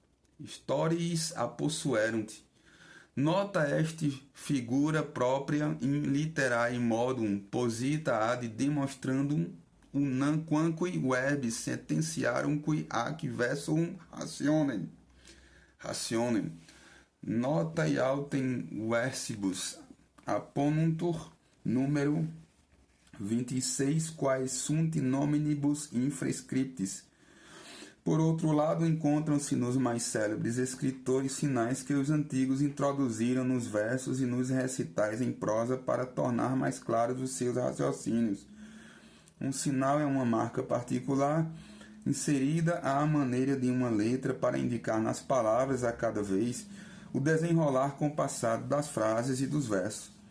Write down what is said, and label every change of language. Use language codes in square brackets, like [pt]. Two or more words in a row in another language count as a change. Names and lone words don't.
[la] nota est figura propria in literae modum posita ad demonstrandum unam quamque verbis sentenciarumque ac versum rationem. Nota autem versibus apponuntur número 26, quaes sunt nominibus infrascriptis. [pt] Por outro lado, encontram-se nos mais célebres escritores sinais que os antigos introduziram nos versos e nos recitais em prosa para tornar mais claros os seus raciocínios. Um sinal é uma marca particular, inserida à maneira de uma letra para indicar nas palavras a cada vez o desenrolar compassado das frases e dos versos.